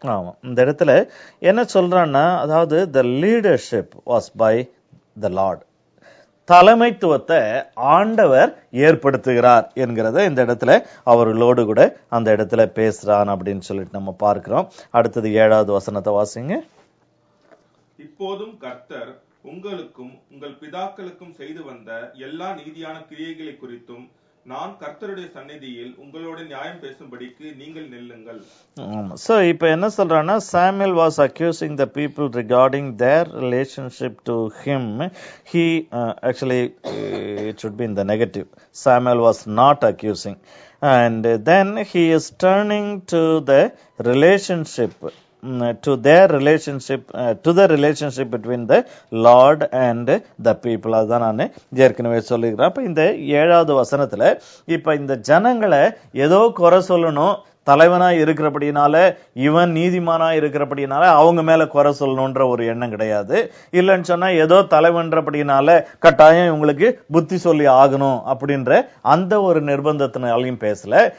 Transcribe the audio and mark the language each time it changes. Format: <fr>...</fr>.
<ta>ஆமா, இந்த இடத்துல என்ன சொல்றான்னா, அதாவது</ta> <en>the leadership was by the Lord,</en> <ta>தலைமைத்துவத்தை ஆண்டவர் ஏற்படுத்துகிறார் என்கிறத இந்த இடத்துல அவர்களோடு கூட அந்த இடத்துல பேசுறான் அப்படின்னு சொல்லிட்டு நம்ம பார்க்கிறோம். அடுத்தது 7வது வசனத்தை வாசிங்க. இப்போதும் கர்த்தர் உங்களுக்கும் உங்கள் பிதாக்களுக்கும் செய்து வந்த எல்லா நீதியான கிரியைகளை குறித்தும் நான் கர்த்தருடைய சந்நிதியில் உங்களோட நியாயம் பேசும்படிக்கு நீங்கள் நில்லுங்கள்.</ta> <en>So</en> <ta>இப்ப என்ன சொல்றான்னா,</ta> <en>Samuel was accusing the people regarding their relationship to him. He actually it should be in the negative. Samuel was not accusing, and then he is turning to the relationship, to their relationship, to the relationship between the Lord and the people.</en> <ta>அதான் நான் ஏற்கனவே சொல்லிக்கிறேன். அப்ப இந்த 7வது வசனத்துல இப்ப இந்த ஜனங்களை ஏதோ குறை சொல்லணும், தலைவனா இருக்கிறபடினால இவன் நீதிமானா இருக்கிறபடினால அவங்க மேல குறை சொல்லணும்ன்ற ஒரு எண்ணம் கிடையாது. இல்லைன்னு சொன்னா ஏதோ தலைவன்றபடினால கட்டாயம் இவங்களுக்கு புத்தி சொல்லி ஆகணும் அப்படின்ற அந்த ஒரு நிர்பந்தத்தினாலையும் பேசல.</ta>